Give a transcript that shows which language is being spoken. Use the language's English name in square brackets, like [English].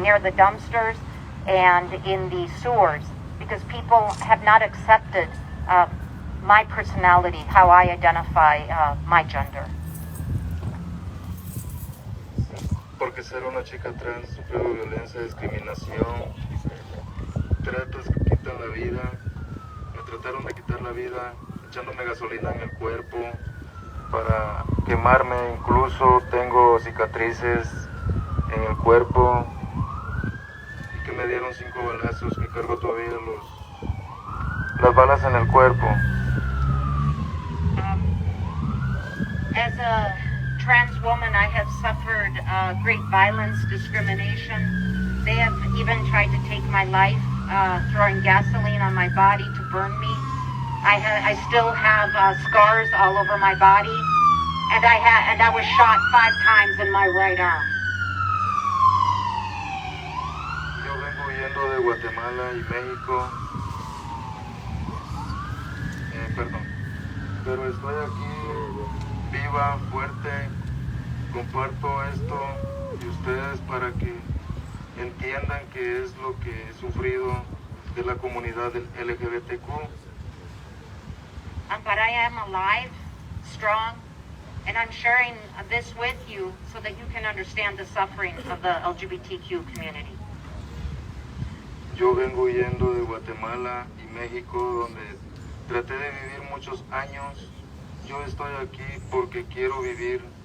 [English] Near the dumpsters and in the sewers, because people have not accepted my personality, how I identify my gender. [Spanish] Porque ser una chica trans sufrió violencia, discriminación, tratos que quitan la vida. Me trataron de quitar la vida echándome gasolina en el cuerpo para quemarme. Incluso tengo cicatrices en el cuerpo y que me dieron 5 balazos, que cargo todavía las balas en el cuerpo. [English] As a trans woman, I have suffered great violence, discrimination. They have even tried to take my life, throwing gasoline on my body to burn me. I still have scars all over my body, and I was shot 5 times in my right arm. [Spanish] Yo vengo huyendo de Guatemala y México. Pero estoy aquí viva, fuerte. Comparto esto y ustedes para que entiendan qué es lo que he sufrido de la comunidad del LGBTQ. [English] But I am alive, strong, and I'm sharing this with you so that you can understand the suffering of the LGBTQ community. [Spanish] Yo vengo huyendo de Guatemala y México, donde traté de vivir muchos años. Yo estoy aquí porque quiero vivir